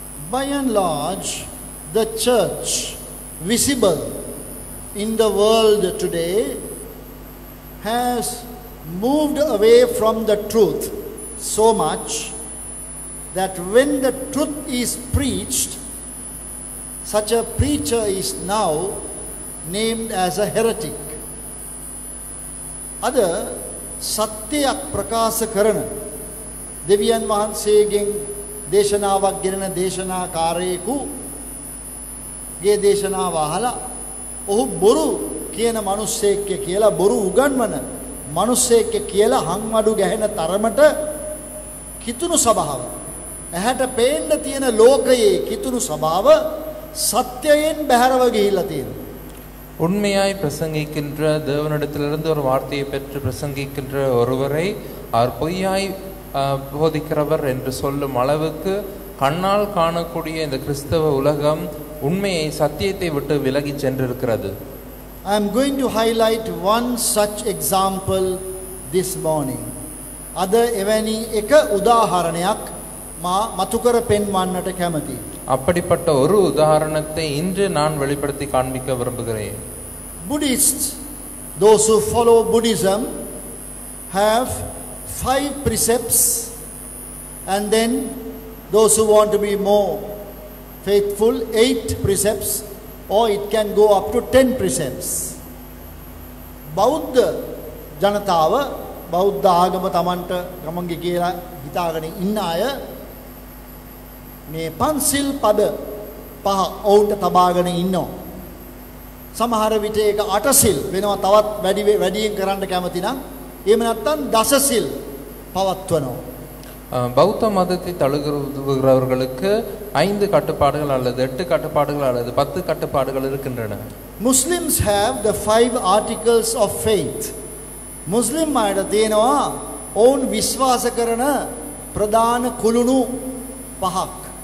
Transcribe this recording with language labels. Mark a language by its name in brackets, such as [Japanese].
[English] By and large, the church visible in the world today has moved away from the truth so much that when the truth is preached, such a preacher is now named as a heretic. [Sinhala] Other සත්‍යයක් ප්‍රකාශ කරන දෙවියන් වහන්සේගෙන් දේශනාවක් ගෙනන දේශනාකාරයෙකුගේ දේශනාව අහලා ඔහු බොරු කියන මිනිස්සෙක් කියලා බොරු උගන්වන මිනිස්සෙක් කියලා හංවඩු ගැහෙන තරමට කිතුණු සභාව ඇහැට පේන්න තියෙන ලෝකයේ කිතුණු සභාව සත්‍යයෙන් බැහැරව ගිහිල්ලා තියෙනවා. [Tamil] உண்மையாய் பிரசங்கிக்கின்ற தேவனிடத்திலிருந்து ஒரு வார்த்தையை பெற்று பிரசங்கிக்கின்ற ஒருவரை அவர் பொய்யாய் போதிக்கிறவர் என்று சொல்லும் அளவுக்கு கண்ணால் காணக்கூடிய இந்த கிறிஸ்தவ உலகம் உண்மையை சத்தியத்தை விட்டு விலகி சென்றிருக்கிறது. [English] I am going to highlight one such example this morning. [Sinhala] අද එවැනි එක උදාහරණයක් මා මතු කර පෙන්වන්නට කැමතියි. [Tamil] அப்படிப்பட்ட ஒரு உதாரணத்தை இன்று நான் வெளிப்படுத்தி காண்பிக்க விரும்புகிறேன். [English] Buddhists, those who follow Buddhism, have 5 precepts, and then those who want to be more faithful, 8 precepts, or it can go up to 10 precepts. [Sinhala] බෞද්ධ ජනතාව බෞද්ධ ආගම Tamanට ගමන්ගේ කියලා හිතාගෙන ඉන්න අය මේ පන්සිල් පද 5 ඔවුන්ට තබාගෙන ඉන්නවා. සමහර විට ඒක 8 සිල් වෙනවා තවත් වැඩියෙන් කරන්න කැමති නම් එහෙම නැත්නම් දසසිල් පවත්වනවා. [Tamil] பௌத்த மதத்தை தழுவுகிறவர்களுக்கு 5 கட்டுப்பாடுகள் அல்லது 8 கட்டுப்பாடுகள் அல்லது 10 கட்டுப்பாடுகள் இருக்கின்றன. [English] Muslims have the 5 articles of faith. [Sinhala] Muslim අයට තියෙනවා ඔවුන් විශ්වාස කරන ප්‍රධාන කුළුණු 5ක්.